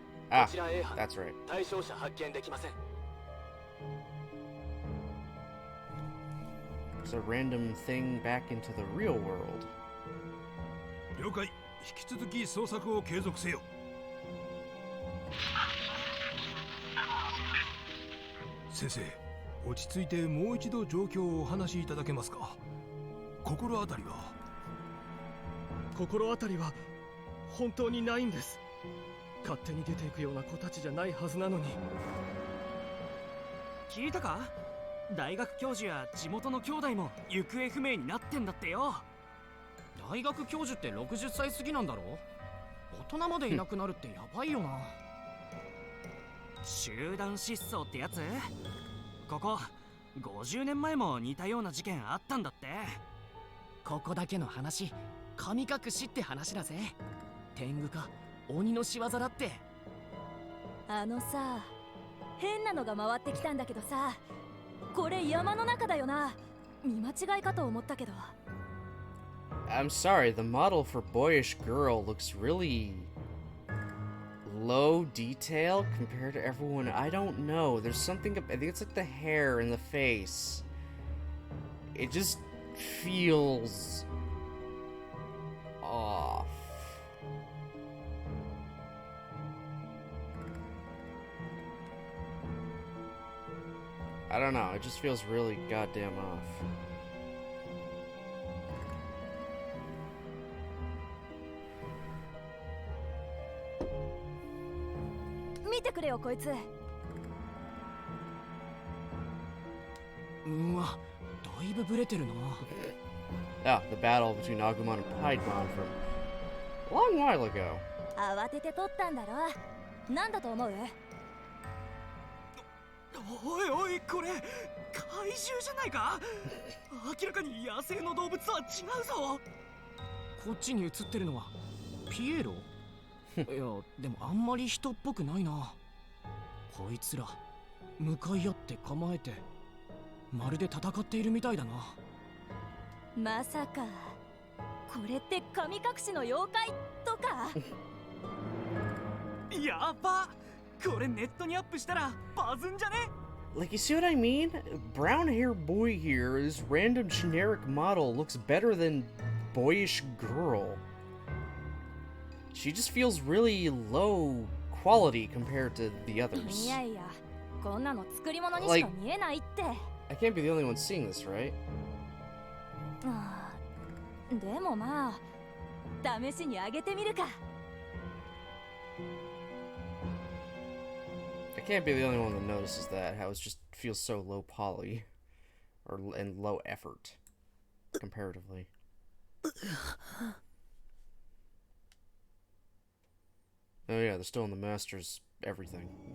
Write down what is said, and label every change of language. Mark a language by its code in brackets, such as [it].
[en] Ah, that's right. It's a random thing back into the real world. [ja] 了解。引き続き捜索を継続せよ。先生、落ち着いてもう一度状況をお話しいただけますか。心当たりは。心当たりは本当にないんです。勝手に出ていくような子たちじゃないはずなのに。聞いたか？大学教授や地元の兄弟も行方不明になってんだってよ。大学教授って60歳過ぎなんだろ。大人までいなくなるってやばいよな。集団失踪ってやつ。ここ50年前も似たような事件あったんだって。ここだけの話、神隠しって話だぜ。天狗か鬼の仕業だって。あのさ、変なのが回ってきたんだけどさ、これ山の中だよな。見間違いかと思ったけど。 [en] I'm sorry, the model for boyish girl looks really low detail compared to everyone. I don't know. There's something, I think it's like the hair and the face. It just feels off. I don't know, it just feels really goddamn off. [ja] 見てくれよこいつ。うわ、だいぶブレてるな。 [en] Ah, the battle between Agumon and Piedmon from a long while ago. [ja] 慌てて撮ったんだろ。なんだと思う？おいおい、これ怪獣じゃないか。明らかに野生の動物は違うぞ。こっちに映ってるのはピエロ？いや、でもあんまり人っぽくないな。こいつら向かい合って構えてまるで戦っているみたいだな。まさかこれって神隠しの妖怪とか？やば、これネットにアップしたらバズんじゃね？ [en] Like, you see what I mean? Brown hair boy here, this random generic model looks better than boyish girl. She just feels really low quality compared to the [ja] い [en] others. [ja] やいや、こんなの作り物にしか見えないって。 [en] I can't be the only one seeing this, right? [ja] ああ、でもまあ試しにあげてみるか。 [en] I can't be the only one that notices that, how it just feels so low poly. And low effort. Comparatively. Oh yeah, they're still in the Master's everything.